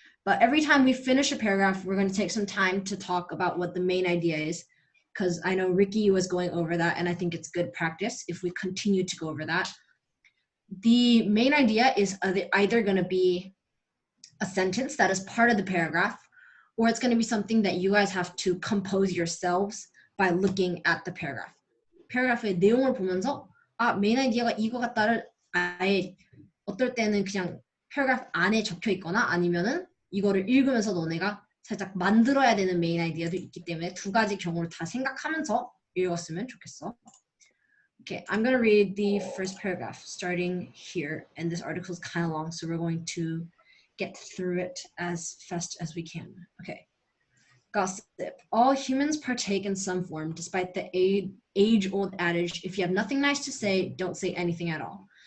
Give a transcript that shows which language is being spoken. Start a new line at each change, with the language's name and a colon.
English: But every time we finish a paragraph, we're going to take some time to talk about what the main idea is, because I know Ricky was going over that and I think it's good practice if we continue to go over that. The main idea is either going to be a sentence that is part of the paragraph, or it's going to be something that you guys have to compose yourselves by looking at the paragraph.
Korean: paragraph의 내용을 보면서 메인 아이디어가 이거 같다를 아예 어떨 때는 그냥 paragraph 안에 적혀 있거나 아니면은 이거를 읽으면서 너네가 살짝 만들어야 되는 메인 아이디어도 있기 때문에 두 가지 경우를 다 생각하면서 읽었으면 좋겠어.
English: Okay, I'm going to read the first paragraph starting here, and this article is kind of long, so we're going to get through it as fast as we can. Okay. Gossip. All humans partake in some form, despite the age-old adage, if you have nothing nice to say, don't say anything at all.